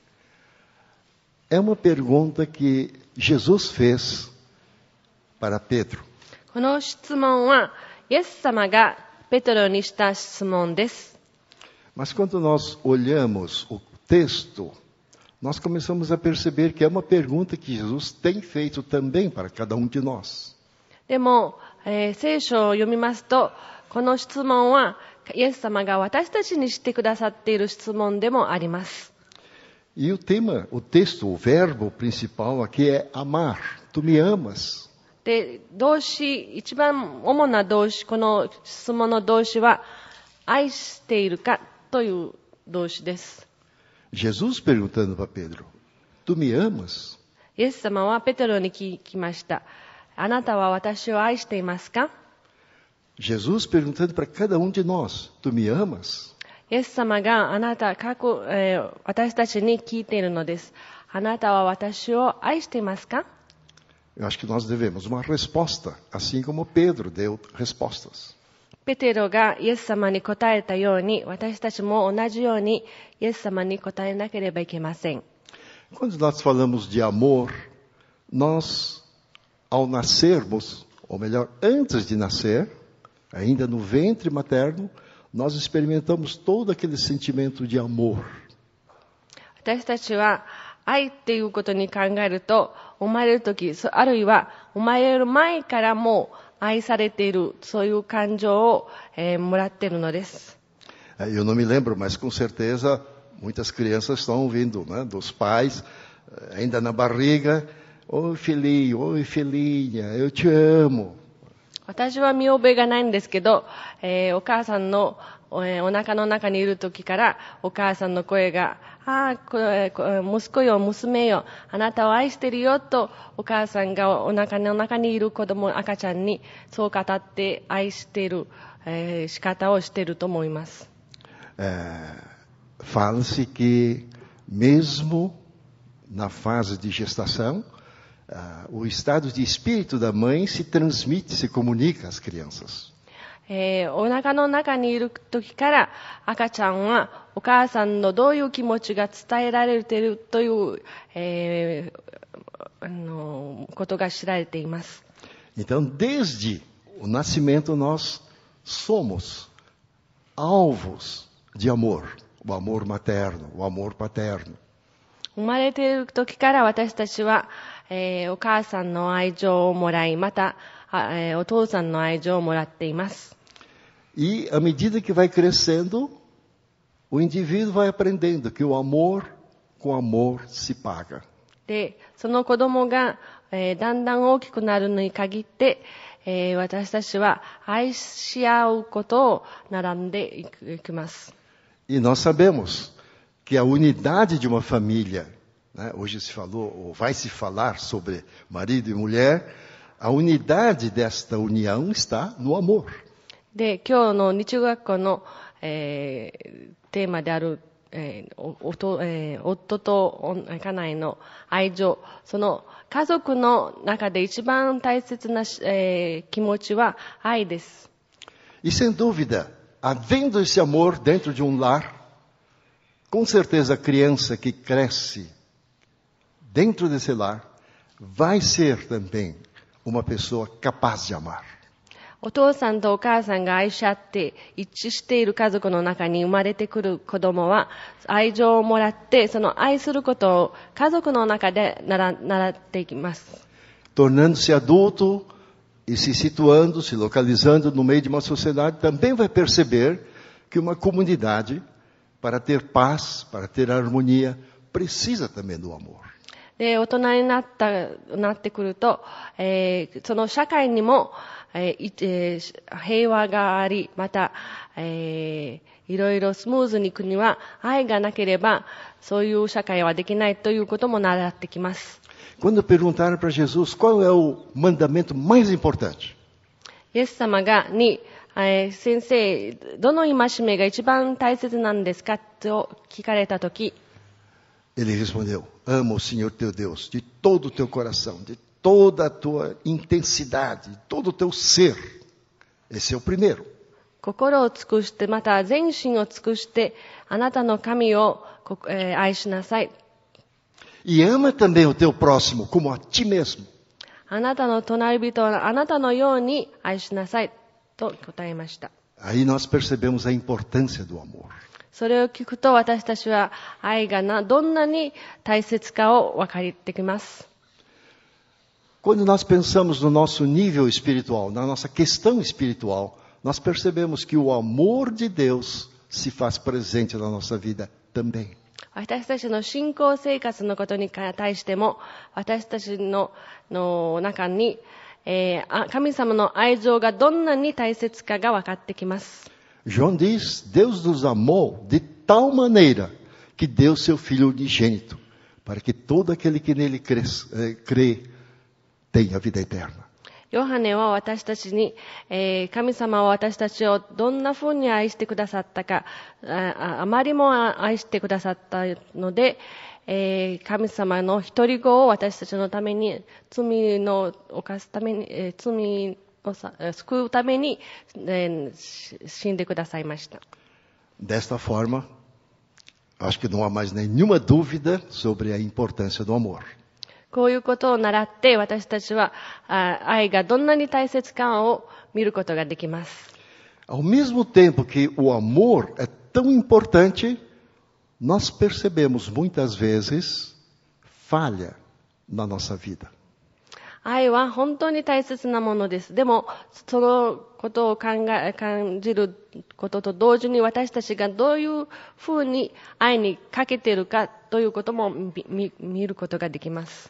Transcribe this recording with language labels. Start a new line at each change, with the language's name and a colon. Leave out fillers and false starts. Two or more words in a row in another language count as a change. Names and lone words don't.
Portuguese: É uma pergunta que Jesus fez para Pedro.
Japanese: この質問は、イエス様がペトロにした質問です。
Portuguese: Mas quando nós olhamos o texto, nós começamos a perceber que é uma pergunta que Jesus tem feito também para cada um de nós.
Japanese: でも、聖書を読みますと、この質問は、イエス様が私たちにしてくださっている質問でもあります。
Portuguese: E o tema, o texto, o verbo principal aqui é amar. Tu me amas.
Japanese: で、動詞、一番主な動詞、この質問の動詞は、愛しているかという動詞です。
Portuguese: Jesus perguntando para Pedro, tu me amas?
Japanese: イエス様はペテロに聞きました。あなたは私を愛していますか？
Portuguese: Jesus perguntando para cada um de nós, tu me amas?
Japanese: イエス様が私たちに聞いているのです。あなたは私を愛していますか？
Portuguese: Eu acho que nós devemos uma resposta, assim como Pedro deu respostas.
Japanese: ペテロがイエス様に答えたように、私たちも同じようにイエス様に答えなければいけません。
Portuguese: Quando nós falamos de amor, nós, ao nascermos, ou melhor, antes de nascer, ainda no ventre materno, nós experimentamos todo aquele sentimento de amor.
Japanese: 私たちは愛っていうことに考えると、生まれるとき、あるいは生まれる前からも愛されている、そういう感情を、もらっているのです。
Portuguese: Eu não me lembro, mas com certeza muitas crianças estão ouvindo, né, dos pais, ainda na barriga, oi filhinho, oi filhinha, eu te amo.
Japanese: 私は見覚えがないんですけど、お母さんの、お腹の中にいる時からお母さんの声が、息子よ、娘よ、あなたを愛してるよとお母さんがお腹の中にいる子供、赤ちゃんにそう語って愛している、仕方をしていると思います。
Portuguese: Fala-se que mesmo na fase de gestação, o estado de espírito da mãe se transmite, se comunica às crianças.
Japanese: お腹の中にいる時から赤ちゃんはお母さんのどういう気持ちが伝えられているという、ことが知られています。
Portuguese: Então, desde o nascimento, nós somos alvos de amor, o amor materno, o amor paterno.
Japanese: 生まれている時から私たちは、お母さんの愛情をもらい、また、お父さんの愛情をもらっています。
Portuguese: E à medida que vai crescendo, o indivíduo vai aprendendo que o amor com amor se paga.
Japanese: で、その子供が、だんだん大きくなるのに限って、私たちは愛し合うことを並んでいきます。
Portuguese: E nós sabemos que a unidade de uma família, né, hoje se falou, ou vai se falar sobre marido e mulher, a unidade desta união está no amor.
Japanese: で、今日の日中学校の、テーマである、夫と家内の愛情、その家族の中で一番大切な、気持ちは愛です。
Portuguese: E sem dúvida, havendo esse amor dentro de um lar, com certeza a criança que cresce dentro desse lar vai ser também uma pessoa capaz de amar.
Japanese: お父さんとお母さんが愛し合って一致している家族の中に生まれてくる子供は愛情をもらってその愛することを家族の中で習っていきます。
Portuguese: Tornando-se adulto e se situando, se localizando no meio de uma sociedade, também vai perceber que uma comunidade, para ter paz, para ter harmonia, precisa também do amor.
Japanese: で、大人になってくると、その社会にも、平和があり、また、いろいろスムーズに国は愛がなければ、そういう社会はできないということも習ってきます。
Portuguese: Quando perguntaram para Jesus qual é o mandamento mais importante,
Japanese: イエス様に、先生、どの戒めが一番大切なんですかと聞かれたとき、
Portuguese: ele respondeu: ama o Senhor teu Deus de todo o teu coração, de toda a tua intensidade, de todo o teu ser. Esse é o primeiro.
Japanese: 心を尽くして、また全身を尽くして、あなたの神を、愛しなさい。
Portuguese: E ama também o teu próximo como a ti mesmo.
Japanese: あなたの隣人はあなたのように愛しなさいと答えました。
Portuguese: Aí nós percebemos a importância do amor.
Japanese: それを聞くと私たちは愛がどんなに大切かを分かってきます。
Portuguese: Quando nós pensamos no nosso nível espiritual, na nossa questão espiritual, nós percebemos que o amor de Deus se faz presente na nossa vida também.
Japanese: 私たちの信仰生活のことに対しても、私たちの中に、神様の愛情がどんなに大切かが分かってきます。
Portuguese: João diz: Deus nos amou de tal maneira que deu seu Filho unigênito, para que todo aquele que nele crê tenha vida eterna.
Japanese: ヨハネは私たちに、神様は私たちをどんな風に愛してくださったか、あまりも愛してくださったので、神様の一人子を私たちのために、罪を犯すために、罪を救うために、死んでくださいました。
Portuguese: Desta forma, acho que não há mais nenhuma dúvida sobre a importância do amor.
Japanese: こういうことを習って私たちは愛がどんなに大切かを見ることができます。
Portuguese: Ao mesmo tempo que o amor é tão importante, nós percebemos muitas vezes falha na nossa vida.
Japanese: 愛は本当に大切なものです。でも、そのことを感じることと同時に私たちがどういうふうに愛にかけているかということも見ることができます。